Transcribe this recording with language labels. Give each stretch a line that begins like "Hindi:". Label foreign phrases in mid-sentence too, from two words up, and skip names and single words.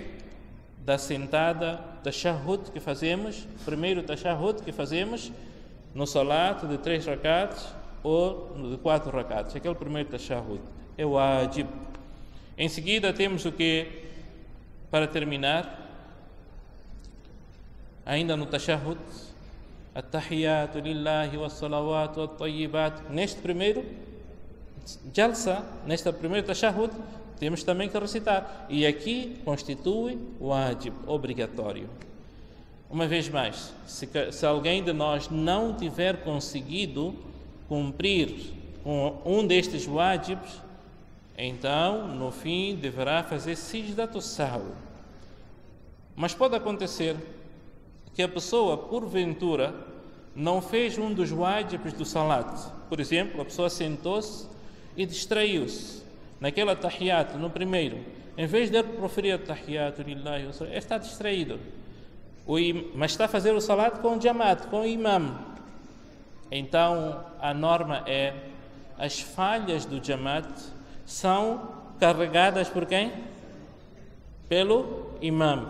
Portuguese: Da sentada, tashahhud que fazemos, primeiro tashahhud que fazemos no salat de 3 rakats ou de 4 rakats. Aquele primeiro tashahhud é o wajib. Em seguida temos o quê? Para terminar, ainda no tashahhud,
Arabic: التحيات لله والصلوات والطيبات.
Portuguese: Neste primeiro jalsa, neste primeiro tashahhud, temos também que recitar. E aqui constitui o wajib, obrigatório. Uma vez mais, se alguém de nós não tiver conseguido cumprir com um destes wajibs, então, no fim, deverá fazer
Arabic: سجدة السهو.
Portuguese: Mas pode acontecer que a pessoa, porventura, não fez um dos wajibs do salat. Por exemplo, a pessoa sentou-se e distraiu-se. Naquela tahiyat, no primeiro, em vez de ele proferir a
Arabic: التحيات لله,
Portuguese: está distraído. Mas está a fazer o salat com o jamaat, com o imam. Então, a norma é, as falhas do jamaat são carregadas por quem? Pelo imam.